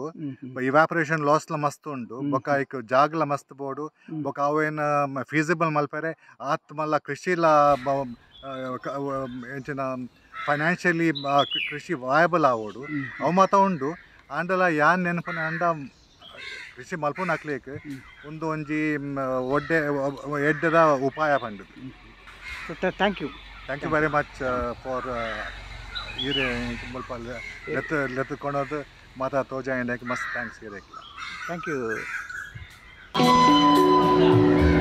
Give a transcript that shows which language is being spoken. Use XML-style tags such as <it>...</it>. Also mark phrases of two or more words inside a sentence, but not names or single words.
<en>evaporation loss</en> <tcy>ಮಸ್ತ್ ಉಂಡು, ಬೊಕ್ಕ ಐಕ್ ಜಾಗ್ಲ ಮಸ್ತ್ ಬೋಡು, ಬೊಕ್ಕ ಅವೇನು ಫೀಸಿಬಲ್ ಮಲ್ಪರೆ ಆತ್ ಮಲ್ಲ ಕೃಷಿಲ ಎಂಚಿನ ಫೈನಾನ್ಷಿಯಲಿ ಕೃಷಿ ವಾಯಬಲ್ ಆವೋಡು ಅವು ಮಾತ ಉಂಡು. ಆಂಡಲ ಯಾನ್ ನೆನಪನ ಅಂಡ ಕೃಷಿ ಮಲ್ಪುನ ಹಾಕ್ಲಿಕ್ಕೆ ಒಂದು ಒಂಜಿ ಒಡ್ಡೆ ಎಡ್ಡದ ಉಪಾಯ ಪಂಡದು.</tcy> <en>Thank you very much for</en> <tcy>ಇರೆ ಮುಲ್ಪ ಲೆತ್ಕೊಳೋದು ಮಾತಾ ತೋಜ ಮಸ್ತ್ ಥ್ಯಾಂಕ್ಸ್ ಇರಕ್ಕೆ.</tcy> <en>Thank you.</en>